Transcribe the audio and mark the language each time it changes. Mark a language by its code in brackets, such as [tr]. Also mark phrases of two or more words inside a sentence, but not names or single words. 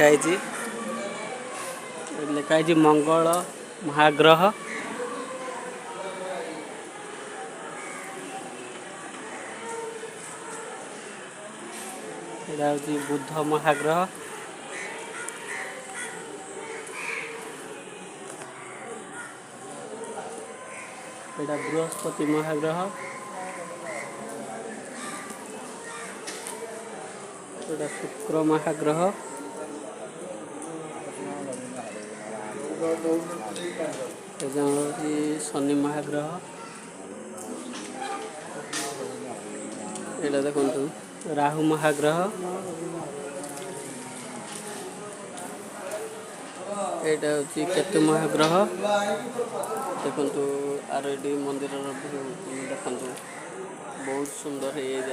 [hi] लिखाई मंगल महाग्रह यहाँ हूँ बुद्ध महाग्रह यहाँ बृहस्पति महाग्रह यहाँ शुक्र महाग्रह शनि महाग्रह [or] ଏଇଟା ଦେଖନ୍ତୁ ରାହୁ ମହାଗ୍ରହ। ଏଇଟା ହେଉଛି କେତୁ ମହାଗ୍ରହ। ଦେଖନ୍ତୁ ଆରଡି ମନ୍ଦିରର ଭିଉ ଦେଖନ୍ତୁ ବହୁତ ସୁନ୍ଦର ହେଇଯାଇଛି।